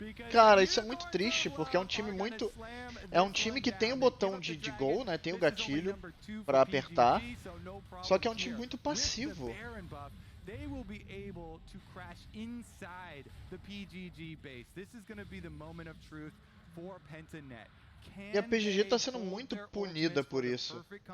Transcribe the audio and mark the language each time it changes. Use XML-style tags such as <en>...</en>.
<pt>Cara, isso é muito triste, porque é um time muito... É um time que tem o botão de gol, né? Tem o gatilho pra apertar. Só que é um time muito passivo.</pt> <en>They will be able to crash inside the PGG base. This is going to be the moment of truth for Pentanet.</en> <pt>E a PGG tá sendo muito punida por isso.</pt>